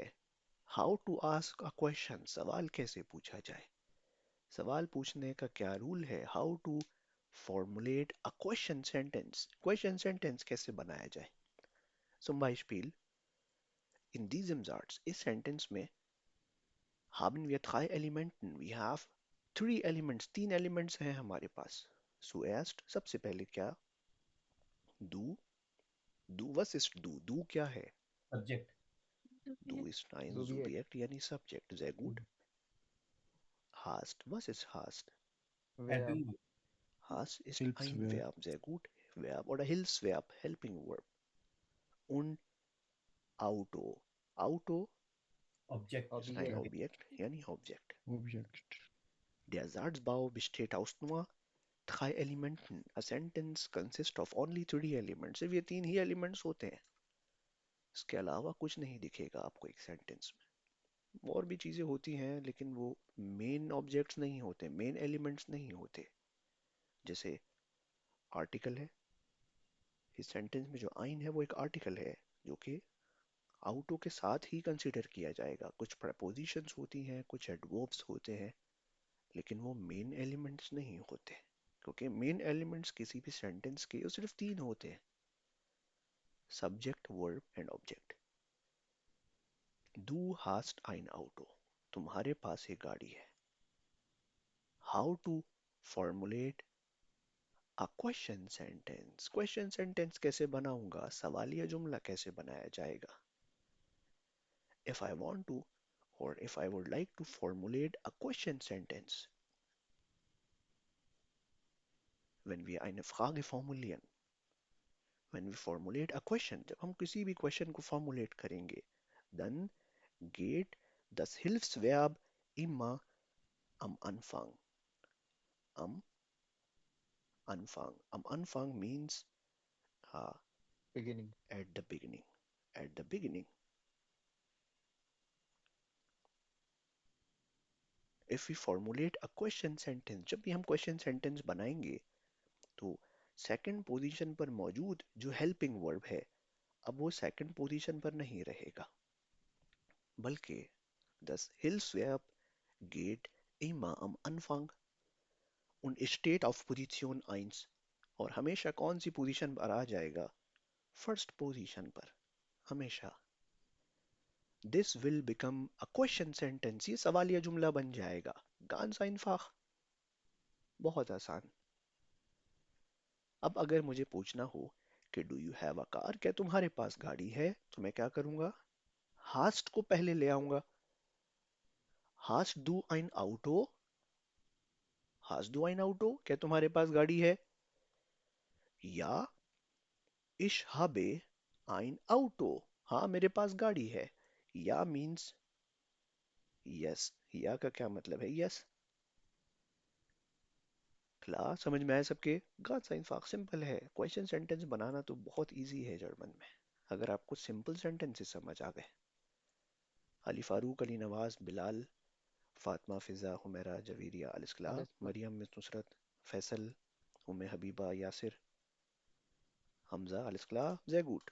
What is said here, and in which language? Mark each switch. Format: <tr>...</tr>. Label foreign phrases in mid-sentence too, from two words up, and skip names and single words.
<en>how to ask a question,</en> <hi>सवाल कैसे पूछा जाए. सवाल पूछने का क्या रूल है.</hi> <en>how to formulate a question sentence</en> <hi>कैसे बनाया जाए.</hi> <de>Zum Beispiel, in diesem Satz,</de> <hi>इस सेंटेंस में</hi> <de>haben wir drei Elementen.</de> <en>We have three elements.</en> <hi>तीन elements हैं हमारे पास. Zuerst, सबसे पहले क्या.</hi> <de>Du. Du, was ist du? Du</de> <hi>क्या है.</hi> <de>सब्जेक्ट. Du ist ein Subjekt. Subjekt, यानी Subject. Sehr gut. Hast. Was ist hast? Verb. हेल्पिंग. Hast ist ein Hilfsverb. Verb. Sehr gut. Verb oder Hilfsverb.</de> <en>Helping Verb.</en> <de>Und Auto. Auto ऑब्जेक्ट. ist ein Objekt. Objekt,</de> <hi>यानी Object. Object.</hi> <de>Der Satzbau besteht aus nur drei Elementen.</de> <en>A sentence consists of only three elements.</en> <hi>सिर्फ ये तीन ही elements होते हैं. इसके अलावा कुछ नहीं दिखेगा आपको एक सेंटेंस में. और भी चीजें होती हैं लेकिन वो</hi> <en>main objects</en> <hi>नहीं होते,</hi> <en>main elements</en> <hi>नहीं होते. जैसे आर्टिकल है. इस सेंटेंस में जो आइन है वो एक आर्टिकल है जो कि आउटो के साथ ही कंसीडर किया जाएगा. कुछ प्रपोजिशंस होती हैं, कुछ एडवर्ब्स होते हैं, लेकिन वो</hi> <en>main elements</en> <hi>नहीं होते. क्योंकि</hi> <en>main elements</en> <hi>किसी भी सेंटेंस के वो सिर्फ तीन होते हैं.</hi> <en>subject, verb and object.</en> <de>Du hast ein Auto.</de> <hi>तुम्हारे पास एक गाड़ी है.</hi> <en>How to formulate a question sentence. Question sentence</en> <hi>कैसे बनाऊंगा, सवालिया जुमला कैसे बनाया जाएगा.</hi> <en>If I want to or if I would like to formulate a question sentence,</en> <de>wenn wir eine Frage formulieren,</de> <en>when we formulate a question,</en> <hi>जब हम किसी भी question को formulate करेंगे,</hi> <de>dann geht das Hilfsverb immer am Anfang. Am Anfang. Am Anfang</de> <en>means uh, Beginning. at the beginning. At the beginning. If we formulate a question sentence,</en> <hi>जब भी हम</hi> <en>question sentence</en> <hi>बनाएंगे तो</hi> <en>second position</en> <hi>पर मौजूद जो</hi> <en>helping verb</en> <hi>है, अब वो</hi> <en>second position</en> <hi>पर नहीं रहेगा, बल्कि</hi> <de>das Hilfsverb geht immer am Anfang und steht auf Position 1.</de> <hi>और हमेशा कौन सी पोजीशन पर आ जाएगा,</hi> <en>first position</en> <hi>पर हमेशा.</hi> <en>This will become a question sentence.</en> <hi>ये सवालिया जुमला बन जाएगा.</hi> <de>Ganz einfach.</de> <hi>बहुत आसान. अब अगर मुझे पूछना हो कि</hi> <en>do you have a car,</en> <hi>क्या तुम्हारे पास गाड़ी है, तो मैं क्या करूंगा. Hast को पहले ले आऊंगा.</hi> <de>Hast du ein Auto? Hast du ein Auto?</de> <hi>क्या तुम्हारे पास गाड़ी है.</hi> <de>Ja, ich habe ein Auto.</de> <hi>हाँ मेरे पास गाड़ी है. या</hi> <en>means yes.</en> <hi>या का क्या मतलब है, यस. क्लास समझ में आया सबके.</hi> <de>ganz einfach,</de> <hi>सिंपल है.</hi> <en>question sentence</en> <hi>बनाना तो बहुत इजी है जर्मन में, अगर आपको</hi> <en>simple sentences</en> <hi>समझ आ गए. अली फारूक, अली नवाज, बिलाल, फातिमा, फिजा, हुमैरा, जवेरिया, अलिस्कला,</hi> <de>Alles klar.</de> <hi>मरियम, मिस नुसरत, फैसल, उम्मे हबीबा, यासिर, हमजा, अलिस्कला, जैगूट.</hi>